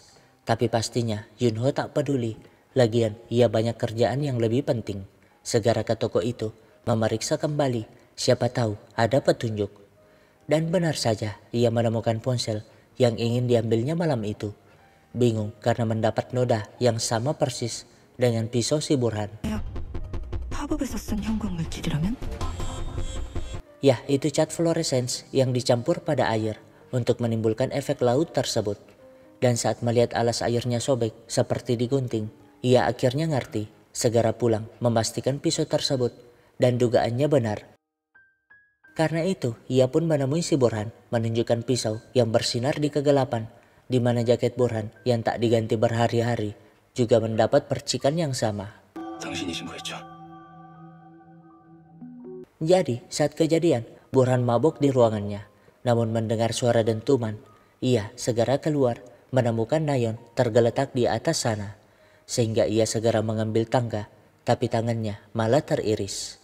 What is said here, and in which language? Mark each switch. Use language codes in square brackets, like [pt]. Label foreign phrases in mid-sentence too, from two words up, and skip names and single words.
[id] Tapi pastinya Yunho tak peduli. Lagian ia banyak kerjaan yang lebih penting. Segera ke toko itu memeriksa kembali, siapa tahu ada petunjuk. Dan benar saja ia menemukan ponsel yang ingin diambilnya malam itu. Bingung karena mendapat noda yang sama persis dengan pisau si Burhan. [ko] 팝업에서 쓴 현금 물질이라면? [id] Ya, itu cat fluorescence yang dicampur pada air untuk menimbulkan efek laut tersebut. Dan saat melihat alas airnya sobek seperti digunting, ia akhirnya ngerti. Segera pulang memastikan pisau tersebut dan dugaannya benar. Karena itu, ia pun menemui si Burhan menunjukkan pisau yang bersinar di kegelapan, di mana jaket Burhan yang tak diganti berhari-hari juga mendapat percikan yang sama. [ko] 당신이 신고했죠? [id] Jadi, saat kejadian, Burhan mabuk di ruangannya. Namun mendengar suara dentuman, ia segera keluar menemukan Nayeon tergeletak di atas sana. Sehingga ia segera mengambil tangga, tapi tangannya malah teriris.